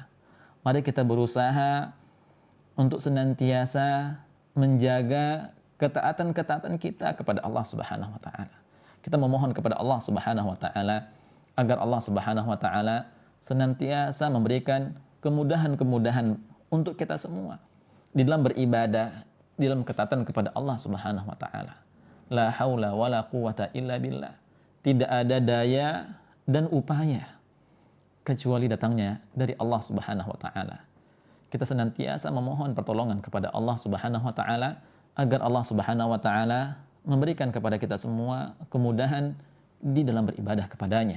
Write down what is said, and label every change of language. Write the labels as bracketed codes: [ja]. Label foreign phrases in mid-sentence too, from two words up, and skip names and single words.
[id] Mari kita berusaha untuk senantiasa menjaga ketaatan-ketaatan kita kepada Allah [ar] سبحانه وتعالى. [id] Kita memohon kepada Allah [ar] سبحانه وتعالى [id] agar Allah [ar] سبحانه وتعالى [id] senantiasa memberikan kemudahan-kemudahan untuk kita semua di dalam beribadah, di dalam ketaatan kepada Allah [ar] سبحانه وتعالى. لا حول ولا قوة إلا بالله. [id] Tidak ada daya dan upaya kecuali datangnya dari Allah [ar] سبحانه وتعالى. [id] Kita senantiasa memohon pertolongan kepada Allah [ar] سبحانه وتعالى [id] agar Allah [ar] سبحانه وتعالى [id] memberikan kepada kita semua kemudahan di dalam beribadah kepadanya.